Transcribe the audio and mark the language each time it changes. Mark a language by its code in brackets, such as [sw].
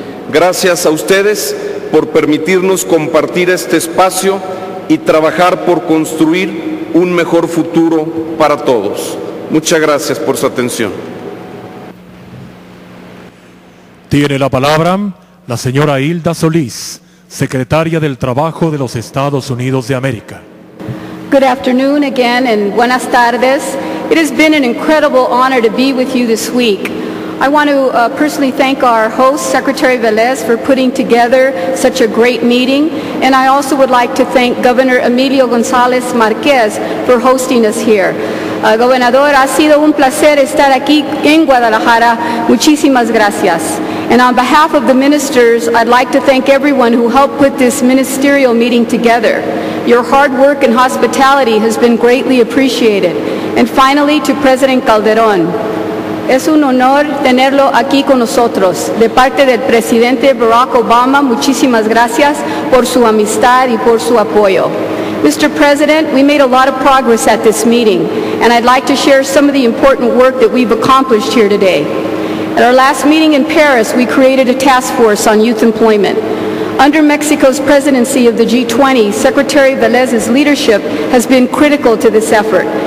[es] Gracias a ustedes por permitirnos compartir este espacio y trabajar por construir un mejor futuro para todos. Muchas gracias por su atención. Tiene la palabra la señora Hilda Solís, secretaria del Trabajo de los Estados Unidos de América. [en] Good afternoon again and [es] buenas tardes. [en] It has been an incredible honor to be with you this week. I want to personally thank our host, Secretary Velez, for putting together such a great meeting. And I also would like to thank Governor Emilio González Márquez for hosting us here. [es] Gobernador, ha sido un placer estar aquí en Guadalajara. Muchísimas gracias. [en] And on behalf of the ministers, I'd like to thank everyone who helped put this ministerial meeting together. Your hard work and hospitality has been greatly appreciated. And finally, to President Calderón, [es] es un honor tenerlo aquí con nosotros. De parte del presidente Barack Obama, muchísimas gracias por su amistad y por su apoyo. [en] Mr. President, we made a lot of progress at this meeting, and I'd like to share some of the important work that we've accomplished here today. At our last meeting in Paris, we created a task force on youth employment. Under Mexico's presidency of the G20, Secretary Velez's leadership has been critical to this effort.